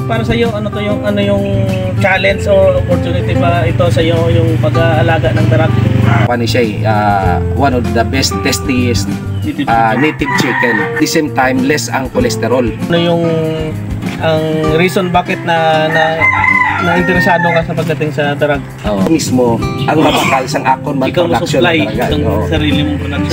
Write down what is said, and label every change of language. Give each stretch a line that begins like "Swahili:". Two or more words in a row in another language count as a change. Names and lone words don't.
Filipino: para sa iyo, ano yung
English: challenge or opportunity
Filipino: ba ito sa iyo yung pag-aalaga ng darag? Ano siya
English: one of the best tastiest native chicken. At the same time, less ang cholesterol.
Filipino: Ano yung ang reason bakit na interesado ka sa pagdating sa darag?
Hiligaynon: Mismo ang mabakal sang akon man ikaw production supply
Filipino: talaga. ng sarili mong production.